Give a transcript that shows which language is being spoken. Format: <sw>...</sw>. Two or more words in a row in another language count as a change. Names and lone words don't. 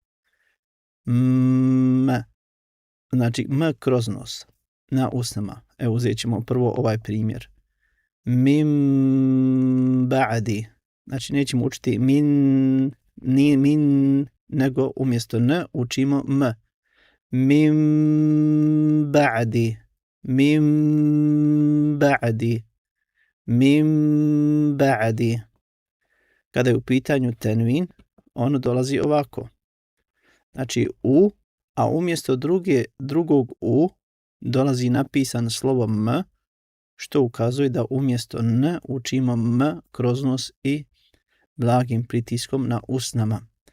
<bs>M. Znači m kroz nos na usnama. Evo uzet ćemo prvo ovaj primjer.</bs> <ar>من بعد.</ar> <bs>Znači nećemo učiti min, nego umjesto n učimo m.</bs> <ar>من بعد من بعد من بعد.</ar> <bs>Kada je u pitanju tenvin, ono dolazi ovako. Znači u, a umjesto drugog u dolazi napisan slovo m, što ukazuje da umjesto n učimo m kroz nos i blagim pritiskom na usnama.</bs>